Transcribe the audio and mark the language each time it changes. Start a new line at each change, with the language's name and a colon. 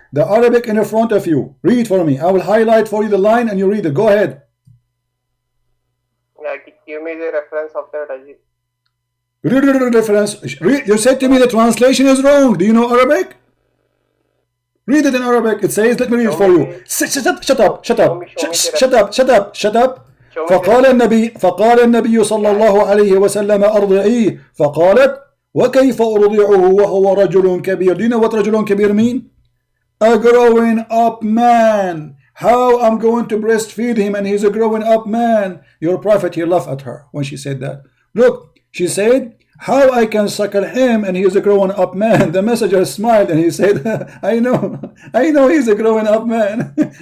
English: The Arabic in front of you. Read for me. I will highlight for you the line and you read it. Go ahead. Yeah, give me the reference of that. Read the reference. You said to me the translation is wrong. Do you know Arabic? Read it in Arabic. It says, let me read it for you. Shut up. Shut up.
Arabic: فقال النبي صلى الله عليه وسلم أرضعيه. فقالت وكيف أرضعه وهو رجل كبير.
English: Do you know what
Arabic: رجل كبير
English: mean? A growing up man. How I'm going to breastfeed him and he's a growing up man? Your prophet, he laughed at her when she said that. Look, she said, how I can suckle him and he is a grown up man. The messenger smiled and he said, I know he's a grown up man.